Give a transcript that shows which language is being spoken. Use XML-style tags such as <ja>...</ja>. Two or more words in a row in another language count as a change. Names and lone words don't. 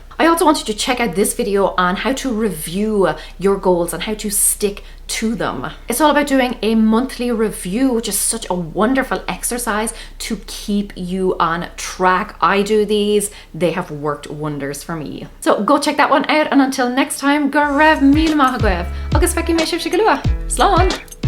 <en>I also want you to check out this video on how to review your goals and how to stick to them. It's all about doing a monthly review, which is such a wonderful exercise to keep you on track. I do these. They have worked wonders for me. So go check that one out, and until next time,</en> <ga>go raibh míle maith agaibh. Agus feici mé sibh go luath. Slán!</ga>